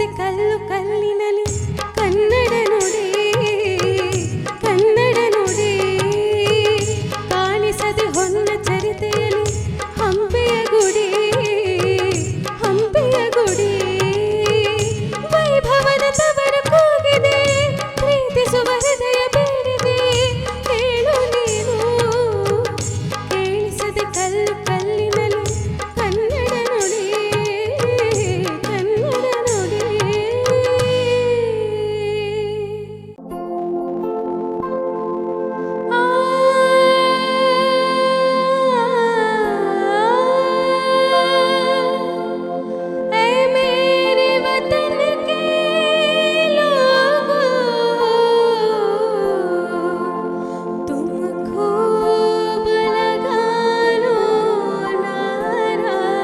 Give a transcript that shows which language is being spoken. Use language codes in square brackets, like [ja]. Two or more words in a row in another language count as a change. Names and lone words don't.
[kn] ಕಲ್ಲು ಕಲ್ಲಿನಲಿ ಕನ್ನಡ ನುಡಿ ಕನ್ನಡ ನುಡಿ ಕಾಣಿಸದೆ ಹೊನ್ನ ಚರಿತೆಯಲ್ಲಿ ಹಂಪೆಯ ಗುಡಿ ಹಂಪೆಯ ಗುಡಿ ವೈಭವದ ತವರ ಕೂಗಿದೆ ಪ್ರೀತಿಸುವ ಹೃದಯ ಬೇಡಿದೆ ಕೇಳು ನೀನು ಕೇಳಿಸದೆ ಕಲ್ಲು ಕಲ್ಲಿನಲಿ ಕನ್ನಡ ನುಡಿ ಕನ್ನಡ ನುಡಿ [hi] ऐ मेरे वतन के लोगों तुम खूब लगा लो नारा